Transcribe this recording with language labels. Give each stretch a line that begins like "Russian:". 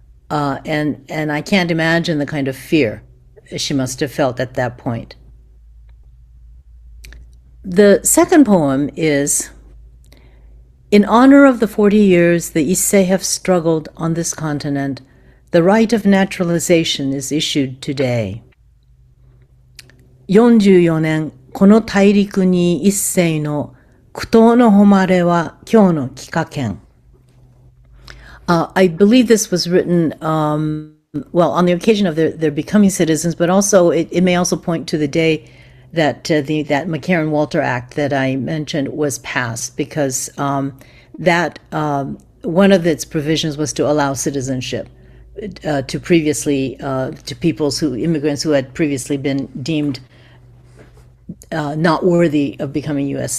English: And I can't imagine the kind of fear she must have felt at that point. The second poem is, in honor of the 40 years the Issei have struggled on this continent, the right of naturalization is issued today.
Japanese: 44年、この大陸に一斉の苦闘の誉れは今日の帰化権.
English: I believe this was written, well, on the occasion of their becoming citizens, but also it may also point to the day that that McCarran-Walter Act that I mentioned was passed, because that one of its provisions was to allow citizenship to previously to immigrants who had previously been deemed not worthy of becoming U.S.